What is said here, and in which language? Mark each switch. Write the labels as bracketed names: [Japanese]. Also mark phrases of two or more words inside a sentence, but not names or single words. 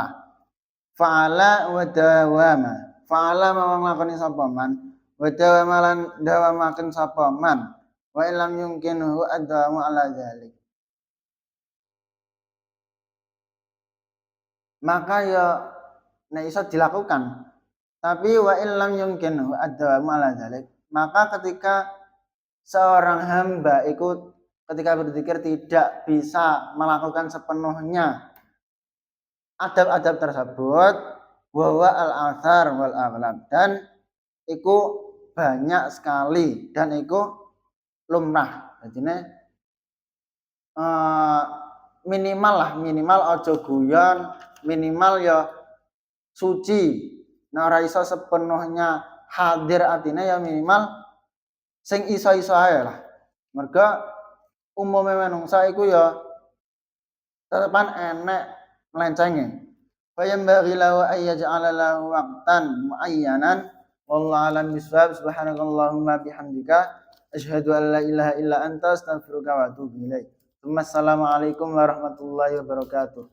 [Arabic] فعل ودوام. [Javanese] Fa'ala mau nglakoni sapa man, [Arabic] ودوام [Javanese] lan dawamaken sapa man. [Arabic] وإن لم يمكنه الأدب على ذلك. [Javanese] Maka ya nek iso dilakukan. [Arabic] Tapi وإن لم يمكنه الأدب على ذلك. [Indonesian] Maka ketika seorang hamba ikut ketika berzikir tidak bisa melakukan sepenuhnya adab-adab tersebut, bahwa [Arabic] الأكثر والأغلب, [Indonesian] dan iku banyak sekali dan iku lumrah. [Javanese] Jadi minimal ojo guyon, minimal ya suci. Nah ora iso sepenuhnya hadir atine ya minimal sing iso-iso ae lah. Mergo umume manungsa iku ya tetepan enek melencenge. [Arabic] فينبغي له أن يجعل له وقتا معينا والله أعلم بالصواب. سبحانك اللهم وبحمدك أشهد أن لا إله إلا أنت أستغفرك وأتوب إليك. السلام عليكم ورحمة الله وبركاته.